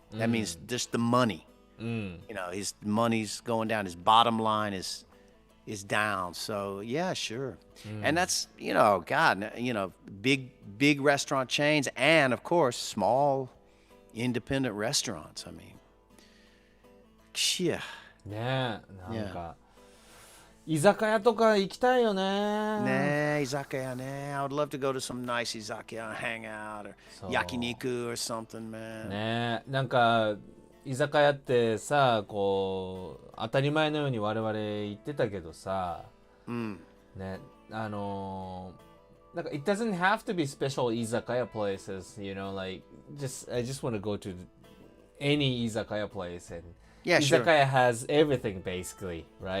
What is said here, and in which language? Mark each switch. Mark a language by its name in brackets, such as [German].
[English] That means just the money. You know, his money's going down, his bottom line is down. So yeah, sure. And that's, you know, God, you know, big restaurant chains and of course small independent restaurants. I mean, yeah. [Japanese] ねえ、なんか、居酒屋とか行きたいよね。ね、居酒屋ね。 [English] I would love to go to some nice 居酒屋 and hang out or 焼肉 or something, man. ね、なんか居酒屋ってさ、こう当たり前のように我々言ってたけどさ、ね、なんか it doesn't have to be special 居酒屋 places, you know, like I just want to go to any 居酒屋 place and Yeah, [Japanese] 居 [English] sure. 酒屋 has everything basically, right?